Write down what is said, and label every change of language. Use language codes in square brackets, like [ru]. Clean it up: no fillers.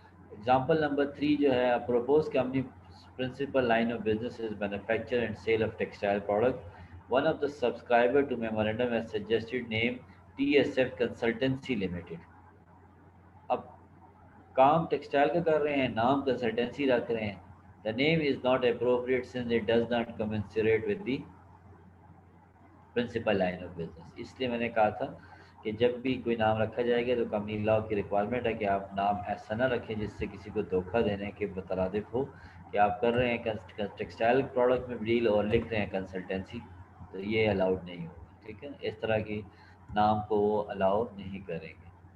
[en] Example number 3 جو ہے propose company principal line of business is manufacture and sale of textile product. One of the subscriber to memorandum has suggested name T S F consultancy limited. [ur] اب کام textile کا کر رہے ہیں، نام consultancy رکھ رہے ہیں. [en] The name is not appropriate since it does not commensurate with the principal line of business. [ur] اس لیے میں نے کہا تھا کہ جب بھی کوئی نام رکھا جائے گا تو کمپنی لاء کی ریکوائرمنٹ ہے کہ آپ نام ایسا نہ رکھیں جس سے کسی کو دھوکہ دینے کے مترادف ہو کہ آپ کر رہے ہیں ٹیکسٹائل پروڈکٹ میں ڈیل اور لکھ رہے ہیں کنسلٹنسی، تو یہ الاؤڈ نہیں ہوگا. ٹھیک ہے. اس طرح کی نام کو وہ الاؤ نہیں کریں گے.